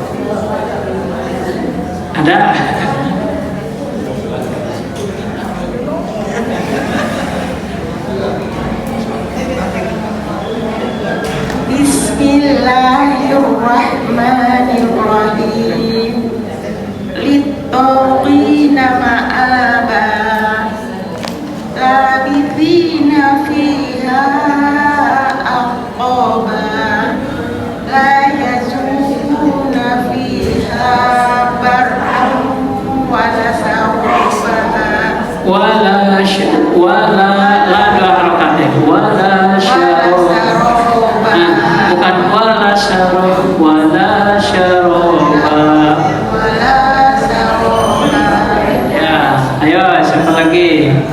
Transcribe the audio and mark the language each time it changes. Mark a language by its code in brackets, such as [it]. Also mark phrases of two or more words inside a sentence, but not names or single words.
[id] Ada? [ar] Bismillahirrahmanirrahim. للطاغين مآبا لابثين فيها أحقابا لا يذوقون فيها بردا ولا شرابا. [id] Wala la 2 harokat ya. [ar] ولا شرابا. [id] Bukan [ar] ولا شراب, ولا شرابا. [id] Ya, ayo siapa lagi?